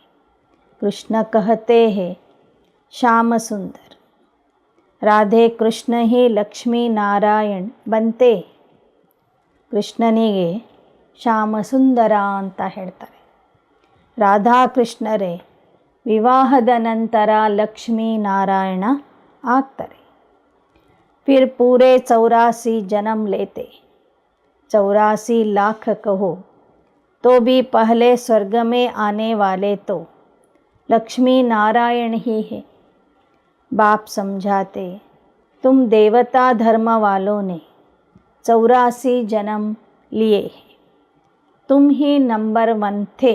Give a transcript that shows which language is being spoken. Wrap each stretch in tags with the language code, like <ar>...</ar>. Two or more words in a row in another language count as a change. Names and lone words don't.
<hi>कृष्ण कहते हैं श्याम सुंदर, राधे कृष्ण ही लक्ष्मी नारायण बनते.</hi> <kn>ಕೃಷ್ಣನಿಗೆ ಶ್ಯಾಮ ಸುಂದರ ಅಂತ ಹೇಳ್ತಾರೆ. ರಾಧಾಕೃಷ್ಣರೇ ವಿವಾಹದ ನಂತರ ಲಕ್ಷ್ಮೀ ನಾರಾಯಣ ಆಗ್ತಾರೆ.</kn> <hi>फिर पूरे 84 जन्म लेते, 84 लाख कहो तो भी पहले स्वर्ग में आने वाले तो लक्ष्मी नारायण ही है. बाप समझाते, तुम देवता धर्म वालों ने 84 जन्म लिए हैं, तुम ही नंबर 1 थे.</hi>